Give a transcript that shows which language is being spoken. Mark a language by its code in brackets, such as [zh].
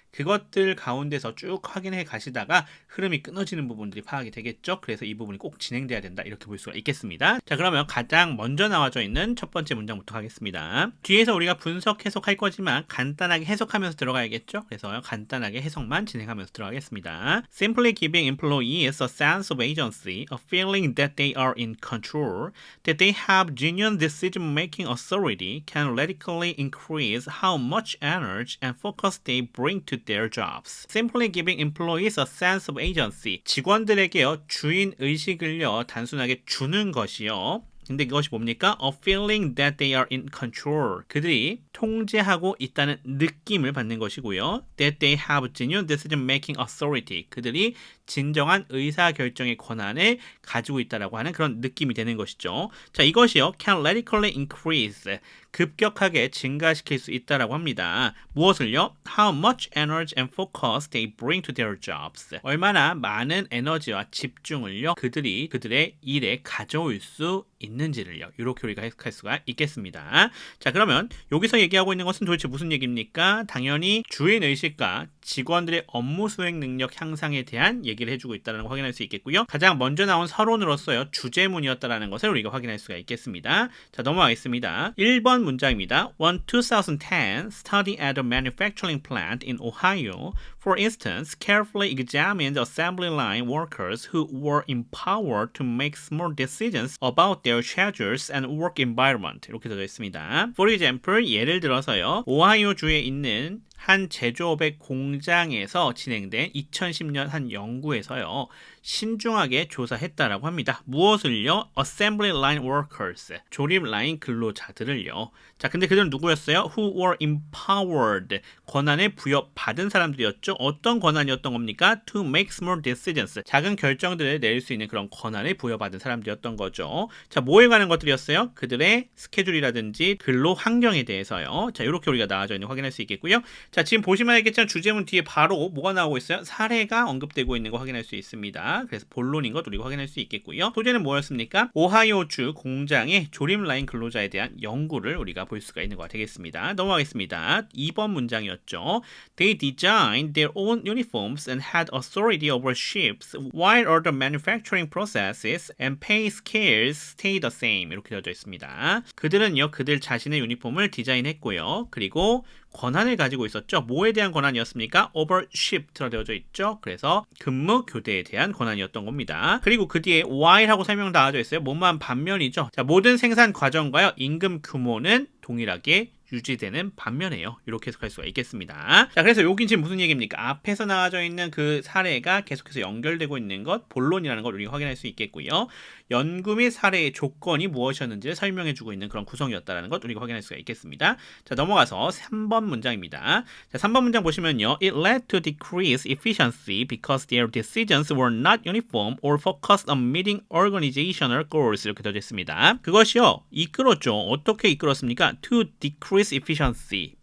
[ko] 그것들 가운데서 쭉 확인해 가시다가 흐름이 끊어지는 부분들이 파악이 되겠죠. 그래서 이 부분이 꼭 진행돼야 된다. 이렇게 볼 수가 있겠습니다. 자, 그러면 가장 먼저 나와져 있는 첫 번째 문장부터 하겠습니다. 뒤에서 우리가 분석 해석할 거지만 간단하게 해석하면서 들어가야겠죠. 그래서 간단하게 해석만 진행하면서 들어가겠습니다. [en] Simply giving employees a sense of agency, a feeling that they are in control, that they have genuine decision-making authority can radically increase how much energy and focus they bring to their jobs. Simply giving employees a sense of agency. [ko] 직원들에게요, 주인 의식을요, 단순하게 주는 것이요. 근데 이것이 뭡니까? [en] A feeling that they are in control. [ko] 그들이 통제하고 있다는 느낌을 받는 것이고요. [en] That they have genuine decision-making authority. [ko] 그들이 진정한 의사결정의 권한을 가지고 있다라고 하는 그런 느낌이 되는 것이죠. 자, 이것이요. [en] Can radically increase. [ko] 급격하게 증가시킬 수 있다라고 합니다. 무엇을요? [en] How much energy and focus they bring to their jobs. [ko] 얼마나 많은 에너지와 집중을요. 그들의 일에 가져올 수 있는지를요. 이렇게 우리가 해석할 수가 있겠습니다. 자, 그러면 여기서 얘기하고 있는 것은 도대체 무슨 얘기입니까? 당연히 주인의식과 직원들의 업무 수행 능력 향상에 대한 얘기를 해주고 있다는 걸 확인할 수 있겠고요. 가장 먼저 나온 서론으로서요. 주제문이었다는 것을 우리가 확인할 수가 있겠습니다. 자, 넘어가겠습니다. 1번 문장입니다. [en] One 2010 study at a manufacturing plant in Ohio, for instance, carefully examined assembly line workers who were empowered to make small decisions about their schedules and work environment. [ko] 이렇게 되어 있습니다. [en] For example, [ko] 예를 들어서요. 오하이오주에 있는 한 제조업의 공장에서 진행된 2010년 한 연구에서요. 신중하게 조사했다라고 합니다. [en] 무엇을요? Assembly line workers. [ko] 조립 라인 근로자들을요. 자, 근데 그들은 누구였어요? [en] Who were empowered. [ko] 권한을 부여받은 사람들이었죠. 어떤 권한이었던 겁니까? [en] To make small decisions. [ko] 작은 결정들을 내릴 수 있는 그런 권한을 부여받은 사람들이었던 거죠. 자, 뭐에 관한 것들이었어요? 그들의 스케줄이라든지 근로 환경에 대해서요. 자, 이렇게 우리가 나와져 있는 거 확인할 수 있겠고요. 자, 지금 보시면 알겠지만 주제문 뒤에 바로 뭐가 나오고 있어요? 사례가 언급되고 있는 거 확인할 수 있습니다. 그래서 본론인 것 우리가 확인할 수 있겠고요. 소재는 뭐였습니까? 오하이오주 공장의 조립 라인 근로자에 대한 연구를 우리가 볼 수가 있는 거 되겠습니다. 넘어가겠습니다. 2번 문장이었죠. [en] They designed their own uniforms and had authority over ships while other manufacturing processes and pay scales stayed the same. [ko] 이렇게 되어져 있습니다. 그들은요, 그들 자신의 유니폼을 디자인했고요. 그리고 권한을 가지고 있었죠. 뭐에 대한 권한이었습니까? [en] Over shift [ko] 라 되어져 있죠. 그래서 근무 교대에 대한 권한이었던 겁니다. 그리고 그 뒤에 while하고 설명 나와져 있어요. 뭐만 반면이죠. 자, 모든 생산 과정과요. 임금 규모는 동일하게 유지되는 반면에요. 이렇게 해석할 수가 있겠습니다. 자, 그래서 여긴 지금 무슨 얘기입니까? 앞에서 나와져 있는 그 사례가 계속해서 연결되고 있는 것, 본론이라는 걸 우리가 확인할 수 있겠고요. 연구 및 사례의 조건이 무엇이었는지를 설명해주고 있는 그런 구성이었다는 것 우리가 확인할 수가 있겠습니다. 자, 넘어가서 3번 문장입니다. 자, 3번 문장 보시면요. [en] It led to decreased efficiency because their decisions were not uniform or focused on meeting organizational goals. [ko] 이렇게 되어 있습니다. 그것이요. 이끌었죠. 어떻게 이끌었습니까? [en] to decrease efficiency.